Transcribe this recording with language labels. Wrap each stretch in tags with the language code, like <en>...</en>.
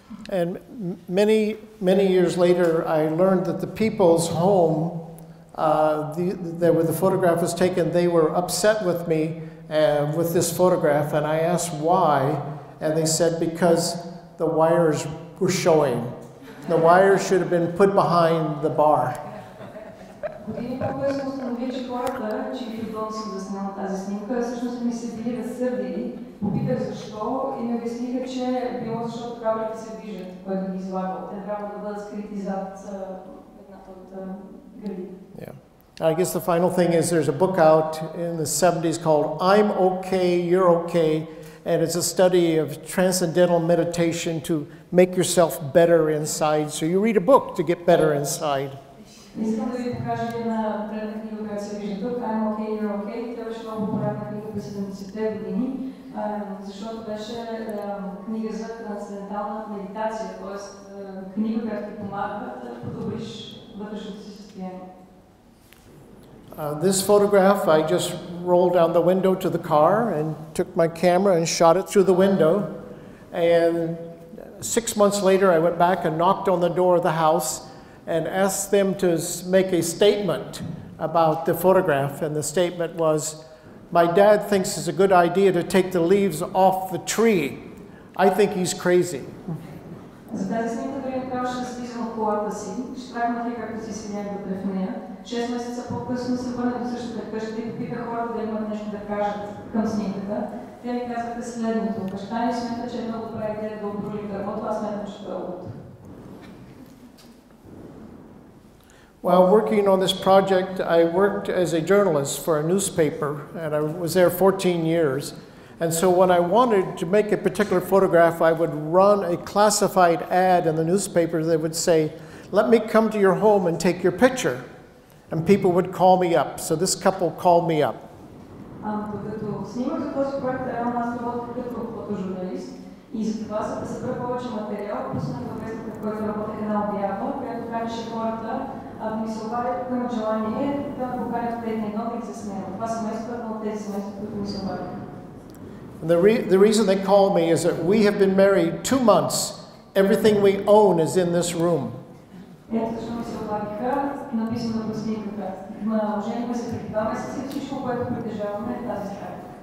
<en>And many years later, I learned that the people's home, where the photograph was taken, they were upset with me with this photograph, and I asked why, and they said because the wires were showing. The wires should have been put behind the bar.</en> <bg>Години по-късно установи, че хората, чиито дом съм заснела тази снимка, всъщност ми се били разсърдили. Попитах защо и ми обясниха, че било защото кабелите се движат, който ги излагал. Те трябва да бъдат скрити зад едната от гради.</bg> <en>I guess the final thing is there's a book out in the 70s called I'm Okay, You're Okay, and it's a study of transcendental meditation to make yourself better inside. So you read a book to get better inside.</en> <bg>Искам да ви покажа една древна книга, която се вижда тук, I'm Okay, You're Okay. Тя беше много популярна книга през 70-те години, защото беше книга за трансцендентална медитация, т.е. книга, която ти помага да подобриш вътрешното си състояние.</bg> <en>This photograph I just rolled down the window to the car and took my camera and shot it through the window. And 6 months later, I went back and knocked on the door of the house and asked them to make a statement about the photograph. And the statement was, "My dad thinks it's a good idea to take the leaves off the tree. I think he's crazy."</en> <bg>За тази снимка дори не трябваше да слизам от колата си. Щракнах я както си седях вътре в нея. 6 месеца по-късно се върнах до същата къща и попитах хората дали имат нещо да кажат към снимката. Те ми казаха следното. Баща ни смята, че е много добра идея да обрули дървото, аз смятам, че това е луд.</bg> <en>While working on this project, I worked as a journalist for a newspaper, and I was there 14 years. And so when I wanted to make a particular photograph, I would run a classified ad in the newspaper that would say, "Let me come to your home and take your picture." And people would call me up. So this couple called me up.</en> <bg>Докато снимах за този проект, реално аз работех като фотожурналист и за това, за да събера повече материал, пуснах във вестника, в който работех една обява, която канеше хората да ми се обадят, ако имат желание да поканят в техния дом и да се снимат. Това семейство е едно от тези семейства, които ми се обадят.</bg> <en>The reason they call me is that we have been married 2 months. Everything we own is in this room.</en> <bg>Ето защо ми се обадиха, написано по снимката. Оженихме се преди 2 месеца и всичко, което притежаваме е тази стая.</bg>